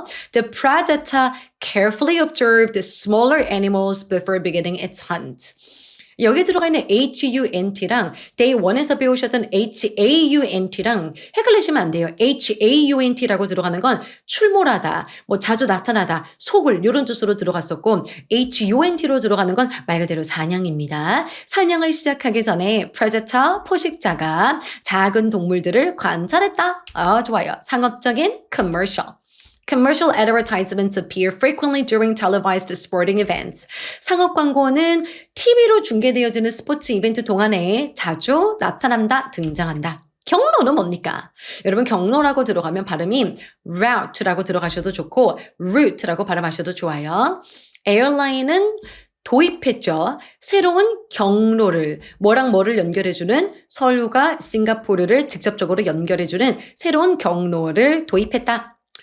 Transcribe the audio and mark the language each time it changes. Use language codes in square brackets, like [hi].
[en] The predator carefully observed smaller animals before beginning its hunt. [ko] 여기 들어가 있는 HUNT랑 Day 1에서 배우셨던 HAUNT랑 헷갈리시면 안 돼요. HAUNT라고 들어가는 건 출몰하다, 뭐 자주 나타나다, 속을 이런 뜻으로 들어갔었고 HUNT로 들어가는 건 말 그대로 사냥입니다. 사냥을 시작하기 전에 predator, 포식자가 작은 동물들을 관찰했다. 좋아요. 상업적인 commercial. [en] Commercial advertisements appear frequently during televised sporting events. [ko] 상업 광고는 TV로 중계되어지는 스포츠 이벤트 동안에 자주 나타난다, 등장한다. 경로는 뭡니까? 여러분 경로라고 들어가면 발음이 route라고 들어가셔도 좋고 route라고 발음하셔도 좋아요. 에어라인은 도입했죠. 새로운 경로를, 뭐랑 뭐를 연결해주는 서울과 싱가포르를 직접적으로 연결해주는 새로운 경로를 도입했다.